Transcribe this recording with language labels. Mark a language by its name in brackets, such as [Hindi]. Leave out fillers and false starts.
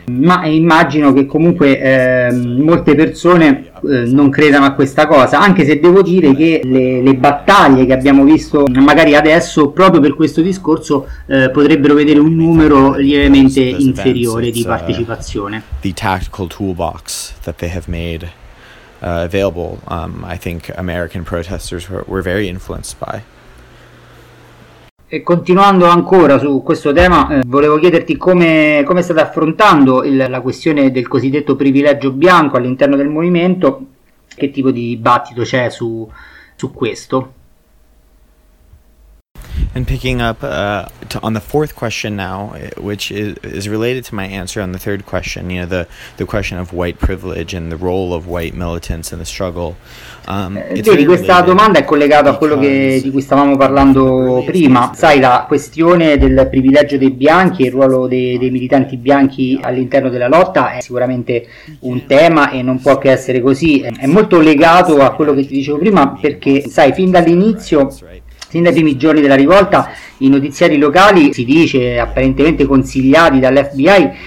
[Italian] Ma immagino che comunque molte persone non credano a questa cosa, anche se devo dire che le battaglie che abbiamo visto magari adesso, proprio per questo discorso, potrebbero vedere un numero lievemente inferiore di partecipazione. [English] The tactical toolbox that they have made available. I think American protesters were very influenced by. [Italian] E continuando ancora su questo tema, volevo chiederti come state affrontando la questione del cosiddetto privilegio bianco all'interno del movimento, che tipo di dibattito c'è su questo? [English] And picking up on the fourth question now, which is related to my answer on the third question, you know, the question of white privilege and the role of white militants in the struggle. [Italian] Vedi, questa domanda è collegata a quello che, di cui stavamo parlando prima. Sai, la questione del privilegio dei bianchi e il ruolo dei militanti bianchi all'interno della lotta è sicuramente un tema e non può che essere così. È molto legato a quello che ti dicevo prima perché, sai, fin dall'inizio, sin dai primi giorni della rivolta, i notiziari locali, si dice, apparentemente consigliati dall'FBI,